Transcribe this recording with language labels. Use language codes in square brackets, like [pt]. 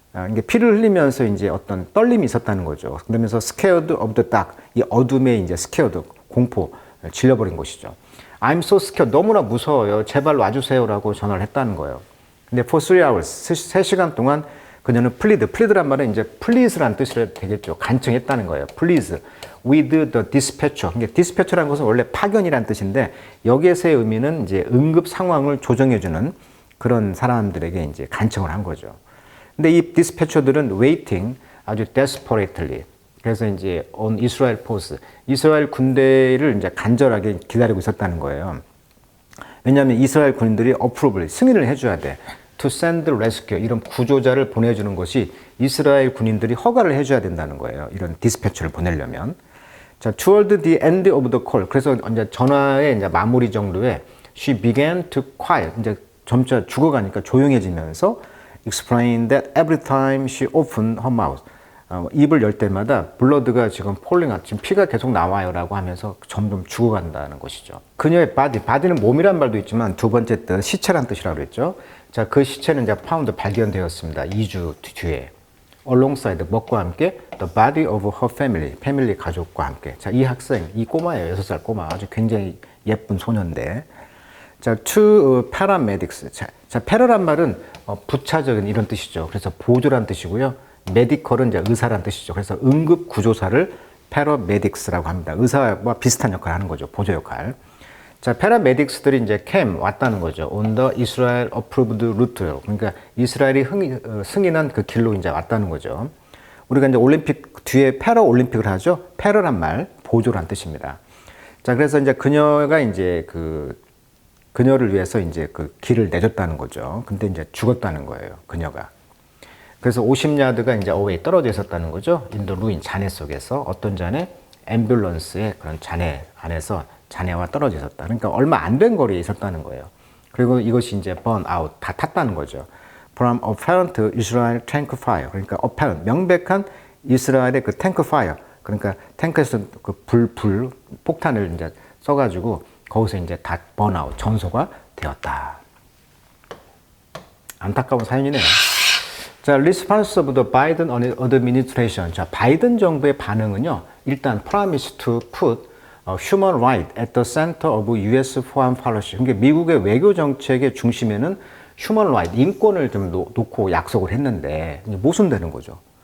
[ko] 이게 피를 흘리면서 이제 어떤 떨림이 있었다는 거죠. 그러면서 [en] scared of the dark, [ko] 이 어둠에 이제 scared, 공포, 질려버린 것이죠. [en] I'm so scared, [ko] 너무나 무서워요. 제발 와주세요라고 전화를 했다는 거예요. 근데 [en] for 3 hours, [ko] 3시간 동안 그녀는 plead란 말은 이제 please란 뜻으로 되겠죠. 간청했다는 거예요. [en] please with the dispatcher. [ko] 그러니까 dispatcher라는 것은 원래 파견이란 뜻인데 여기에서의 의미는 이제 응급 상황을 조정해주는 그런 사람들에게 이제 간청을 한 거죠. 근데 이 dispatcher들은 waiting 아주 desperately. 그래서 이제 [en] on Israel force, [ko] 이스라엘 군대를 이제 간절하게 기다리고 있었다는 거예요. 왜냐하면 이스라엘 군인들이 approval, 승인을 해줘야 돼. [en] to send rescue, [ko] 이런 구조자를 보내주는 것이 이스라엘 군인들이 허가를 해줘야 된다는 거예요. 이런 디스패처를 보내려면. [en] 자, toward the end of the call. [ko] 그래서 이제 전화의 이제 마무리 정도에 [en] she began to quiet. [ko] 이제 점차 죽어가니까 조용해지면서 [en] explain that every time she opened her mouth. [ko] 입을 열 때마다 블러드가 지금 폴링, 지금 피가 계속 나와요라고 하면서 점점 죽어간다는 것이죠. 그녀의 바디는 몸이란 말도 있지만 두 번째 뜻 시체란 뜻이라고 그랬죠. 자, 그 시체는 이제 파운드 발견되었습니다. 2주 뒤에. [en] alongside [ko] 먹과 함께 [en] the body of her family, [ko] 패밀리 가족과 함께. 자, 이 학생, 이 꼬마예요. 6살 꼬마. 아주 굉장히 예쁜 소년인데. [en] 자, to paramedics. [ko] 자, 패러란 말은 부차적인 이런 뜻이죠. 그래서 보조란 뜻이고요. 메디컬은 이제 의사란 뜻이죠. 그래서 응급 구조사를 paramedics라고 합니다. 의사와 비슷한 역할을 하는 거죠. 보조 역할. 자, paramedics들이 이제 came 왔다는 거죠. [en] on the Israel approved route. [ko] 그러니까 이스라엘이 승인한 그 길로 이제 왔다는 거죠. 우리가 이제 올림픽 뒤에 패러 올림픽을 하죠. 패러란 말 보조란 뜻입니다. 자, 그래서 이제 그녀가 이제 그녀를 위해서 이제 그 길을 내줬다는 거죠. 근데 이제 죽었다는 거예요. 그녀가. 그래서 50야드가 이제 어웨이 떨어져 있었다는 거죠. 인도 루인 잔해 속에서 어떤 잔해? 앰뷸런스의 그런 잔해 안에서 잔해와 떨어져 있었다. 그러니까 얼마 안 된 거리에 있었다는 거예요. 그리고 이것이 이제 burn out, 다 탔다는 거죠. [en] From apparent Israel tank fire. 그러니까 apparent, [ko] 명백한 이스라엘의 그 [en] tank fire. [ko] 그러니까 탱크에서 그 폭탄을 이제 써가지고 거기서 이제 다 burn out, 전소가 되었다. 안타까운 사연이네요. [en] 자, response of the Biden administration. [ko] 자, 바이든 정부의 반응은요. [en] 일단 promise to put human right at the center of U.S. foreign policy. [ko] 그러니까 미국의 외교 정책의 중심에는 human right, 인권을 좀 놓고 약속을 했는데 모순되는 거죠.